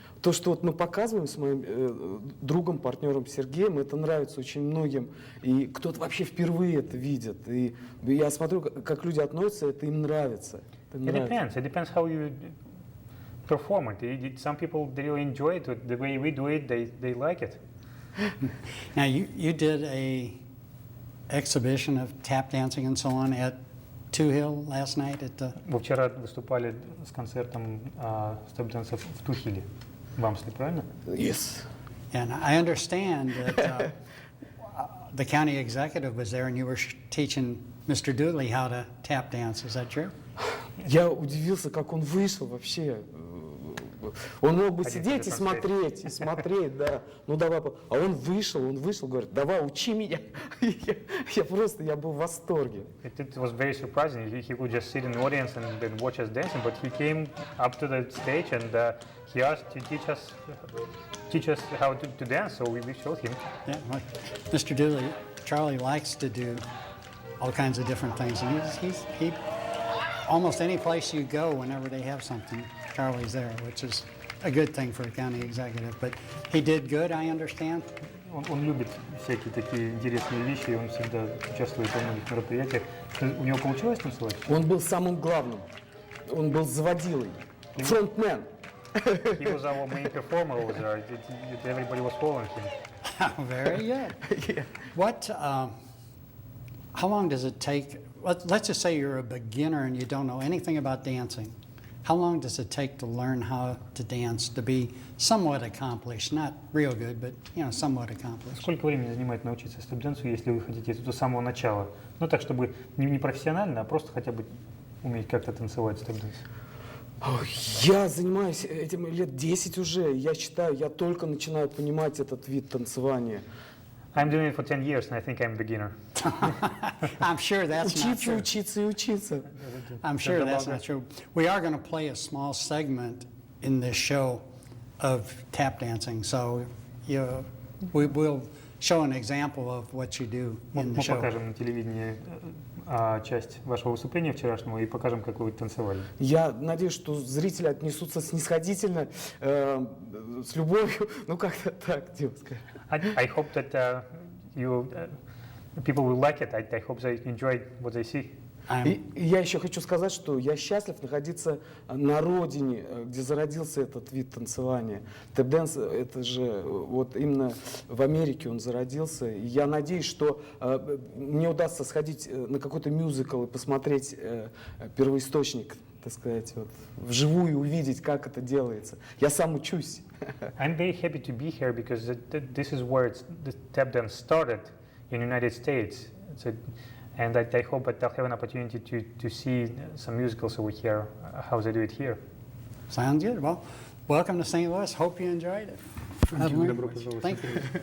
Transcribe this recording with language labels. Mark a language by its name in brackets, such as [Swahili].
[Russian] То, что вот мы показываем с моим другом, партнером Сергеем, это нравится очень многим, и кто-то вообще впервые это видит, и я смотрю, как люди относятся, это им нравится. [English] It depends how you perform it. Some people really enjoy it. The way we do it, they like it. Now you did a exhibition of tap dancing and so on at Two Hill last night at the... [Russian] Вы вчера выступали с концертом степ-дэнсов в Тухиле, в Амсле, правильно? [English] Yes. And I understand that the county executive was there and you were teaching Mr. Dooley how to tap dance. Is that true? [Russian] Я удивился, как он вышел вообще. Он мог бы Один сидеть телефон и смотреть, да. Ну давай, а он вышел, говорит, давай, учи меня. Я был в восторге. [English] It was very surprising. He would just sit in the audience and then watch us dancing, but he came up to the stage and he asked to teach us how to dance, so we showed him. Yeah. Well, Mr. Dooley, Charlie likes to do all kinds of different things. And he almost any place you go, whenever they have something, Charlie's there, which is a good thing for a county executive. But he did good, I understand. [Russian] Он любит всякие такие интересные вещи, и он всегда участвует во многих мероприятиях. У него получилось танцевать? Он был самым главным. Он был заводилой. Фронтмен. [English] He was our main performer over there. Everybody was following him. Very good. Yeah. What, how long does it take? Let's just say you're a beginner and you don't know anything about dancing. How long does it take to learn how to dance to be somewhat accomplished? Not real good, but somewhat accomplished. [Russian] Сколько времени занимает научиться степ-дэнсу, если вы хотите это с самого начала? Ну так, чтобы не профессионально, а просто хотя бы уметь как-то танцевать степ-дэнс. Я занимаюсь этим лет 10 уже. Я считаю, я только начинаю понимать этот вид танцевания. [English] I'm doing it for 10 years and I think I'm a beginner. I'm sure that's not true. [Russian] Учиться и учиться. [English] I'm sure that's not true. We are going to play a small segment in this show of tap dancing, so we will show an example of what you do in the [Russian] Мы [English] show. [Russian] покажем на телевидении часть вашего выступления вчерашнего и покажем, как вы танцевали. Я надеюсь, что зрители отнесутся снисходительно, с любовью, ну как-то так, Дима, скажи. [English] I hope that people will like it. I hope they enjoy what they see. [Russian] И я еще хочу сказать, что я счастлив находиться на родине, где зародился этот вид танцевания. Тэп-дэнс, это же вот именно в Америке он зародился. И я надеюсь, что мне удастся сходить на какой-то мюзикл и посмотреть первоисточник, так сказать, вот, вживую увидеть, как это делается. Я сам учусь. [English] I'm very happy to be here because this is where the tap dance started in the United States. And I hope that I'll have an opportunity to see some musicals over here, how they do it here. Sounds good. Well, welcome to St. Louis. Hope you enjoyed it. Thank you.